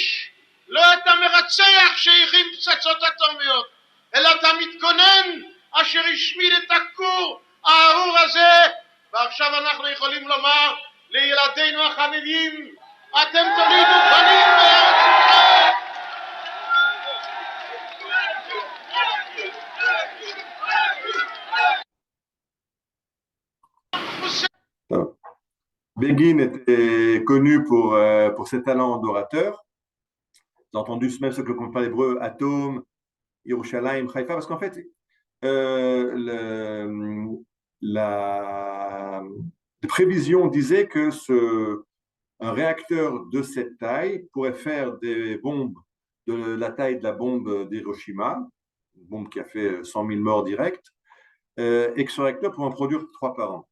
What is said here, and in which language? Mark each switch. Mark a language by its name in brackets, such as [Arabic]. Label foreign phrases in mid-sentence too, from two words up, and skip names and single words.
[Hebrew] לא את המרצח שהכין פצצות אטומיות, אלא את המתגונן אשר השמיד את הכור הארור הזה. ועכשיו אנחנו יכולים לומר לילדינו החביבים, אתם תולידו בנים בארץ ישראל. [French] Begin était connu pour ses talents d'orateur. Vous avez entendu même ceux qui ne comprennent pas l'hébreu, atome, Yerushalayim, Haïfa, parce qu'en fait, les prévisions disaient que un réacteur de cette taille pourrait faire des bombes de la taille de la bombe d'Hiroshima, une bombe qui a fait 100 000 morts directs, et que ce réacteur pourrait en produire 3 par an.